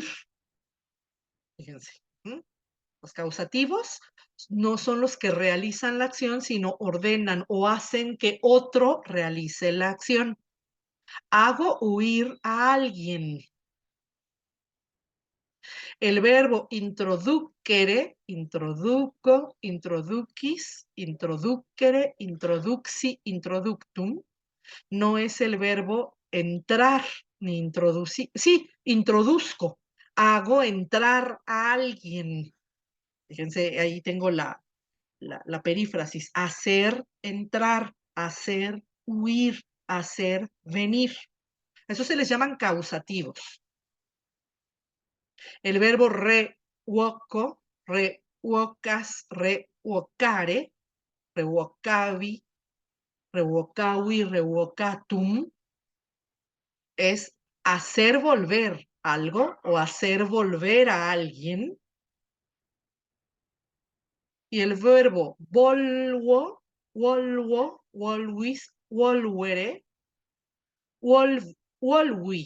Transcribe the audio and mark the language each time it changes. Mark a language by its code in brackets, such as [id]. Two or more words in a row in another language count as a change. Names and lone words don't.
[es] Fíjense. Los causativos no son los que realizan la acción, sino ordenan o hacen que otro realice la acción. Hago huir a alguien. El verbo [la] introducere, introduco, introduquis, introducere, introduxi, introductum, [es] no es el verbo entrar ni introducir. Sí, introduzco. Hago entrar a alguien. Fíjense, ahí tengo la perífrasis. Hacer entrar, hacer huir, hacer venir. Eso se les llaman causativos. El verbo [la] reuoco, reuocas, reuocare, reuocavi, reuocavi, reuocatum, [es] es hacer volver algo o hacer volver a alguien. Y el verbo [la] volvo, volvo, volvis, volvere, volvi.